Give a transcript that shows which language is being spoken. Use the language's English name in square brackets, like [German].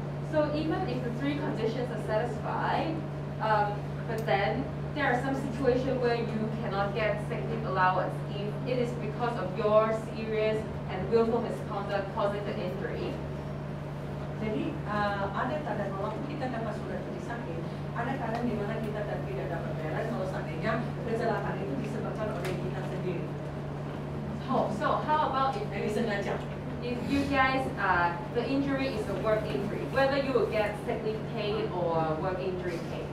[English] So even if the 3 conditions are satisfied, but then there are some situations where you cannot get sick leave allowance if it is because of your serious and willful misconduct causing the injury. [Indonesian] Jadi ada keadaan walaupun kita dapat surat cuti sakit, ada keadaan di mana kita tidak dapat bayaran kalau seandainya kecelakaan itu disebabkan oleh kita sendiri. [English] So how about [Indonesian] Jadi sengaja. [English] if you guys, the injury is a work injury, whether you will get sick leave paid or work injury paid,